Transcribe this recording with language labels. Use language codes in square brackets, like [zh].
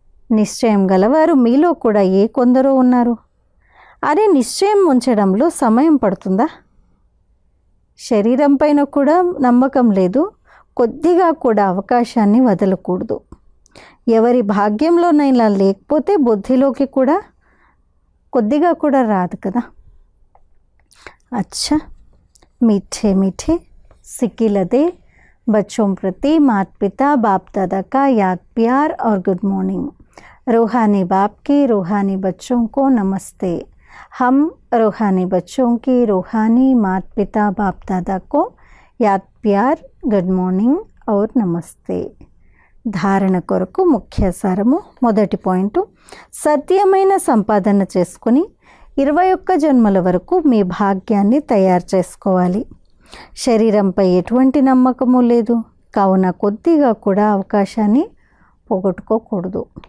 [te] నిశ్చయం గలవారు మీలో కూడా ఏ కొందరో ఉన్నారు. అరే, నిశ్చయం ఉంచడంలో సమయం పడుతుందా? శరీరం పైన కూడా నమ్మకం లేదు. కొద్దిగా కూడా అవకాశాన్ని వదలకూడదు. ఎవరి భాగ్యంలోనైనా లేకపోతే బుద్ధిలోకి కూడా కొద్దిగా కూడా రాదు కదా. [hi] अच्छा, मीठे मीठे सिक्की लदे बच्चों प्रति माता पिता बाप दादा का याद प्यार और गुड मॉर्निंग। रूहानी बाप के रूहानी बच्चों को नमस्ते। हम रूहानी बच्चों की रूहानी माता पिता बाप दादा को याद प्यार गुड मॉर्निंग और नमस्ते। [te] ధారణ కొరకు ముఖ్య సారము. మొదటి పాయింట్, సత్యమైన సంపాదన చేసుకుని 21 జన్మల వరకు మీ భాగ్యాన్ని తయారు చేసుకోవాలి. శరీరంపై ఎటువంటి నమ్మకము లేదు, కావున కొద్దిగా కూడా అవకాశాన్ని పోగొట్టుకోకూడదు.